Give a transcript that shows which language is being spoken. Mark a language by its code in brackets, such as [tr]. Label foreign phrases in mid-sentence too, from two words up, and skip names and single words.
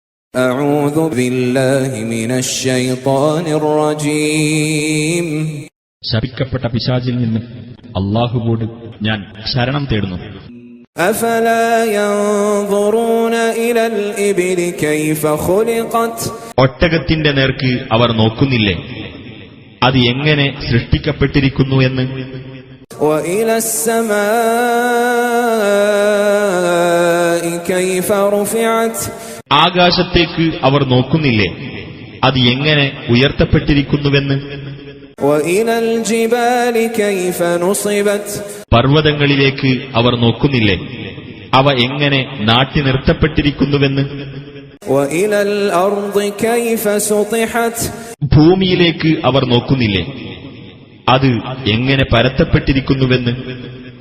[ar] أعوذ بالله من الشيطان الرجيم [ml] ശപിക്കപ്പെട്ട പിശാചിൽ നിന്ന് അല്ലാഹുവോട് ഞാൻ ശരണം തേടുന്നു. [ar] أفلا ينظرون إلى الإبل كيف خلقت [ml] ഒട്ടകത്തിന്റെ നേർക്ക് അവർ നോക്കുന്നില്ലേ, അത് എങ്ങനെ സൃഷ്ടിക്കപ്പെട്ടിരിക്കുന്നു എന്ന്. [ar] وإلى السماء كيف رفعت [ml] ആകാശത്തേക്ക് അവർ നോക്കുന്നില്ലേ, അത് എങ്ങനെ ഉയർത്തപ്പെട്ടിരിക്കുന്നുവെന്ന്. [ar] وإلى الجبال كيف نصبت [ml] പർവ്വതങ്ങളിലേക്ക് അവർ നോക്കുന്നില്ലേ, അവ എങ്ങനെ നാട്ടി നിർത്തപ്പെട്ടിരിക്കുന്നുവെന്ന്. [ar] وإلى الأرض كيف سطحت [ml] ഭൂമിയിലേക്ക് അവർ നോക്കുന്നില്ലേ, അത് എങ്ങനെ പരത്തപ്പെട്ടിരിക്കുന്നുവെന്ന്.